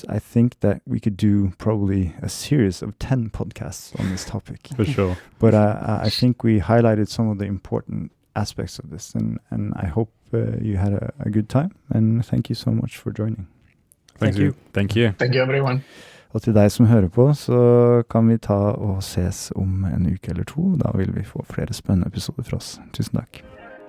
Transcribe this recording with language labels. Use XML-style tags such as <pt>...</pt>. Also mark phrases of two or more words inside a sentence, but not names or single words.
<en>I think that we could do probably a series of 10 podcasts on this topic. For sure. But I think we highlighted some of the important aspects of this, and I hope you had a good time, and thank you so much for joining. Thank you. Thank you, everyone.</en> <no>Og til deg som hører på, så kan vi ta og ses om en uke eller to. Da vil vi få flere spennende episoder fra oss. Tusen takk.</no>